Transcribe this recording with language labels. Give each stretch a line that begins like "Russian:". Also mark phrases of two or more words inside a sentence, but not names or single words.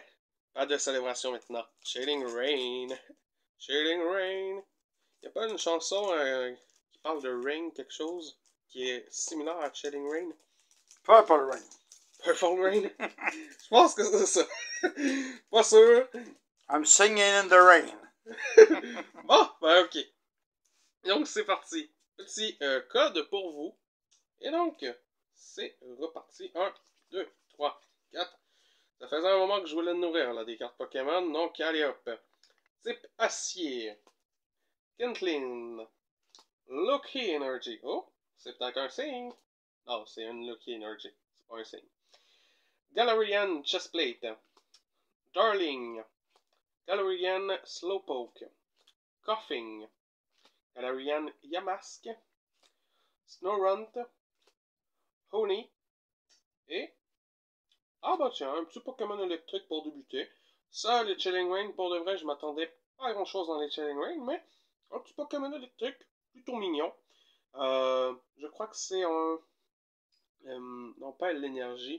French: Pas de célébration maintenant. Shading Rain. Shading Rain. Y a pas une chanson qui parle de Rain, quelque chose, qui est similaire à Shading Rain? Purple Rain. Purple Rain? Je pense que c'est ça. Pas sûr.
English: I'm singing in the rain.
French: Bon, ben ok. Donc c'est parti. Petit code pour vous. Et donc, c'est reparti. 1, 2, 3, 4. Ça faisait un moment que je voulais nourrir là, des cartes Pokémon. Donc, allez hop. Type acier. Kintlin. Lucky Energy. Oh, c'est peut-être un signe. Non, c'est une Lucky Energy. C'est pas un signe. Galarian Chestplate. Darling. Galarian Slowpoke. Coughing. Galarian Yamask. Snorunt. Honey. Et... ah bah tiens, un petit Pokémon électrique pour débuter. Ça, les Chilling Reign, pour de vrai, je m'attendais pas à grand chose dans les Chilling Reign, mais un petit Pokémon électrique, plutôt mignon. Je crois que c'est un... non, pas l'énergie.